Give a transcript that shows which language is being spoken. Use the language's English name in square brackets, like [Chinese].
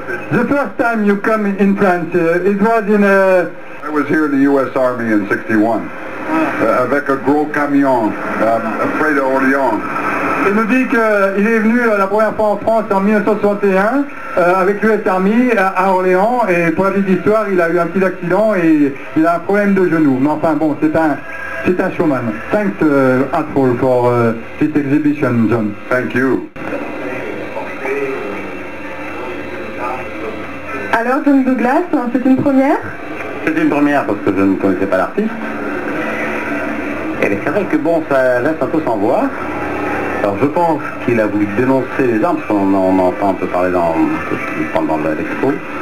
[English] The first time you come in France, it was in a... I was here in the U.S. Army in 61, [French] avec un gros camion, près d'Orléans. Il nous dit qu'il est venu la première fois en France en 1961 avec l'US Army à Orléans, et pour la petite histoire, il a eu un petit accident et il a un problème de genou. Mais enfin bon, c'est un showman. [English] Thanks Atful for this exhibition, John. Thank you. [French] Alors John Douglas, c'est une première? C'est une première parce que je ne connaissais pas l'artiste. Et c'est vrai que bon, ça reste un peu sans voix. Alors je pense qu'il a voulu dénoncer les armes, parce qu'on en entend un peu parler pendant l'expo.